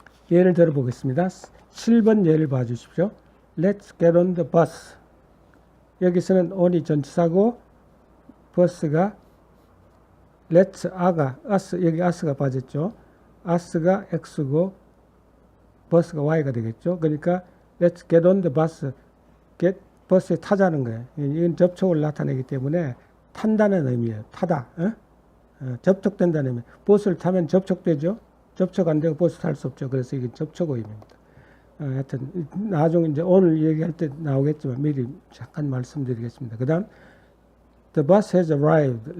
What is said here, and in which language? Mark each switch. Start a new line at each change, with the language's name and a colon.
Korean: 예를 들어 보겠습니다. 7번 예를 봐주십시오.
English: Let's get on the bus.
Korean: 여기서는 on이 전치사고 bus가 let's us, 여기 us가 빠졌죠. us가 x고 bus가 y가 되겠죠. 그러니까
English: let's get on the bus.
Korean: 버스에 타자는 거예요. 이건 접촉을 나타내기 때문에 탄다는 의미예요. 타다. 접촉된다는 의미. 버스를 타면 접촉되죠. 접촉 안 되고 버스 탈 수 없죠. 그래서 이게 접촉 의미입니다. 하여튼 나중에 이제 오늘 얘기할 때 나오겠지만 미리 잠깐 말씀드리겠습니다. 그 다음
English: The bus has arrived.